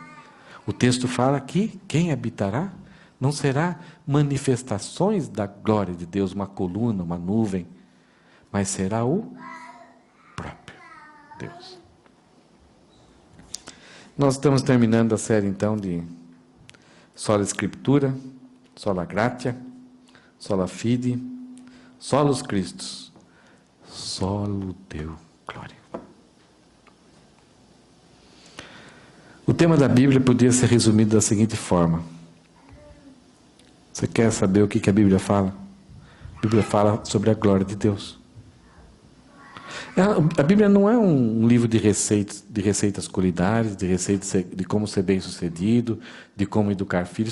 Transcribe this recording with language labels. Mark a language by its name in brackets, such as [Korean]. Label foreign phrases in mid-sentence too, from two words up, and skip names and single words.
[Portuguese] O texto fala que quem habitará não será manifestações da glória de Deus, uma coluna, uma nuvem, mas será o próprio Deus. Nós estamos terminando a série então de Sola Escritura, [Latin] Sola Gratia, Sola Fide, Solus Christus, Solo Deo Glória. [Portuguese] O tema da Bíblia podia ser resumido da seguinte forma. Você quer saber o que a Bíblia fala? A Bíblia fala sobre a glória de Deus. A Bíblia não é um livro de receitas culinárias, de receitas de como ser bem-sucedido, de como educar filhos.